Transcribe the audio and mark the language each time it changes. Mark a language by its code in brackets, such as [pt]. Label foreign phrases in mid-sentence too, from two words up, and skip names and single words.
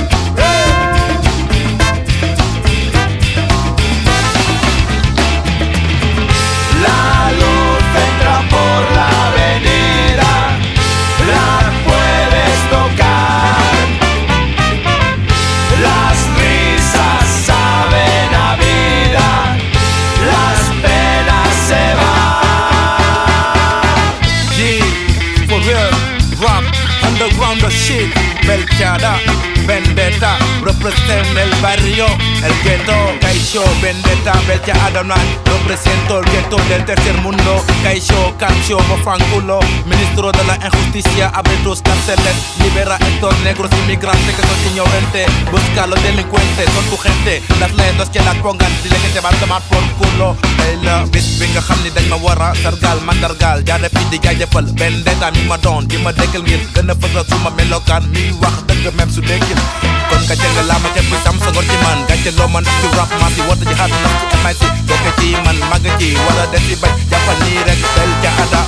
[es] La luz entra por la avenida, la puedes tocar. Las risas saben a vida, las penas se van. [en] Yeah, for real, rap, underground shit, [es] Belchada, Vendetta, represent el barrio, el ghetto, Kaisho, Vendetta, Belchada, represento el ghetto del tercer mundo, Kaisho, Cancho, Bofanculo, ministro de la injusticia, abre tus cárceles, libera a estos negros inmigrantes que son ignorantes, busca a los delincuentes, son tu gente, las lentas que las pongan, dile que te van a tomar por culo, [wo] hey la bis bi nga xam ni dañ ma wara sargal mandargal, jaare fi di jaajëfal, Vendetta mi ma doon, di ma dëkkal ngir gën a fësal suma melokaan, mi wax dëgg même su dekkil kon ka jëng la ma te bu sam sa ngor ci man gàcce loo man ci rap ma si wota ji xaat na ci MIC bokk ci man màgg ci wala des ci bañ jàppal nii rek Belchada.